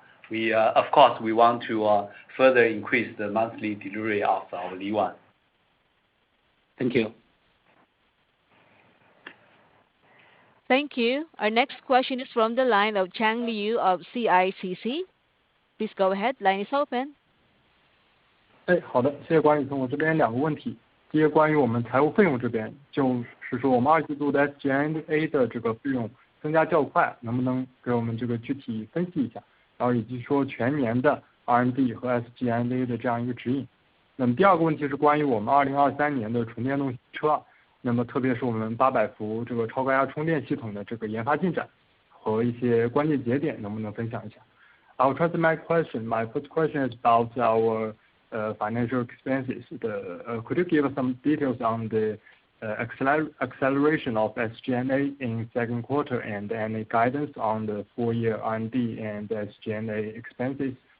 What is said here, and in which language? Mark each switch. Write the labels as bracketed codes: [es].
[en] We of course we want to further increase the monthly delivery of our Li One. Thank you. Thank you. Our next question is from the line of Chang Liu of CICC. Please go ahead. Line is open. [zh] 好的，谢谢管理层。我这边两个问题，第一个关于我们财务费用这边，就是说我们2季度的 SG&A 的这个费用增加较快，能不能给我们这个具体分析一下？然后以及说全年的 R&D 和 SG&A 的这样一个指引。那么第二个问题是关于我们2023年的纯电动车，那么特别是我们800伏这个超高压充电系统的这个研发进展和一些关键节点，能不能分享一下？ [en] I'll translate my question. My first question is about our financial expenses. Could you give us some details on the acceleration of SG&A in second quarter and any guidance on the full year R&D and SG&A expenses?